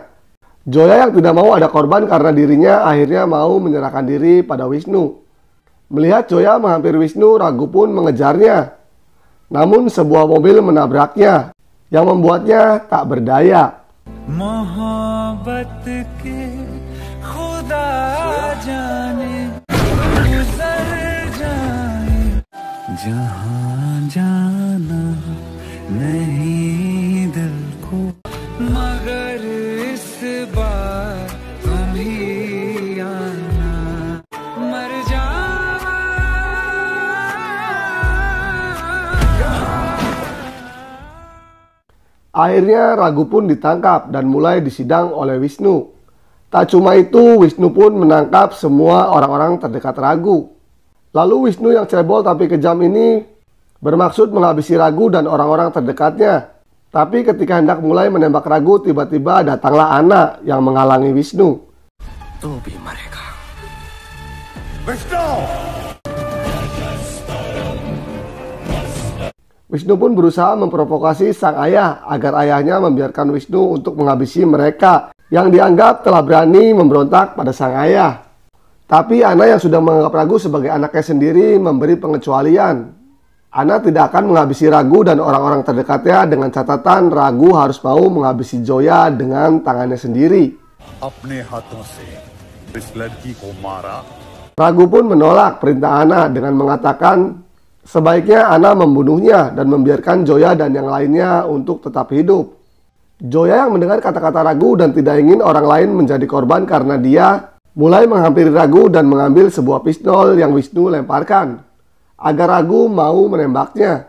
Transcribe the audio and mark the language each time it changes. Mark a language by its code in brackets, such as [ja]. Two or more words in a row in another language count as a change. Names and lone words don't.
[id] Joya yang tidak mau ada korban karena dirinya akhirnya mau menyerahkan diri pada Wisnu. Melihat Joya menghampiri Wisnu, Raghu pun mengejarnya. Namun sebuah mobil menabraknya, yang membuatnya tak berdaya. [hi] मोहब्बत के खुदा जाने गुजर जाए जहां जाना नहीं दिल को मगर इस बार तुम ही आना मर जावा. [id] Akhirnya Raghu pun ditangkap dan mulai disidang oleh Wisnu. Tak cuma itu, Wisnu pun menangkap semua orang-orang terdekat Raghu. Lalu Wisnu yang cebol tapi kejam ini bermaksud menghabisi Raghu dan orang-orang terdekatnya. Tapi ketika hendak mulai menembak Raghu, tiba-tiba datanglah Anna yang menghalangi Wisnu. [hi] तू भी मरेगा. विष्णु! [id] Wisnu pun berusaha memprovokasi sang ayah agar ayahnya membiarkan Wisnu untuk menghabisi mereka yang dianggap telah berani memberontak pada sang ayah. Tapi Anna yang sudah menganggap Raghu sebagai anaknya sendiri memberi pengecualian. Anna tidak akan menghabisi Raghu dan orang-orang terdekatnya dengan catatan Raghu harus mau menghabisi Joya dengan tangannya sendiri. [hi] अपने हाथों से इस लड़की को मारा. [id] Raghu pun menolak perintah Anna dengan mengatakan sebaiknya Anna membunuhnya dan membiarkan Joya dan yang lainnya untuk tetap hidup. Joya yang mendengar kata-kata Raghu dan tidak ingin orang lain menjadi korban karena dia mulai menghampiri Raghu dan mengambil sebuah pistol yang Wisnu lemparkan, agar Raghu mau menembaknya.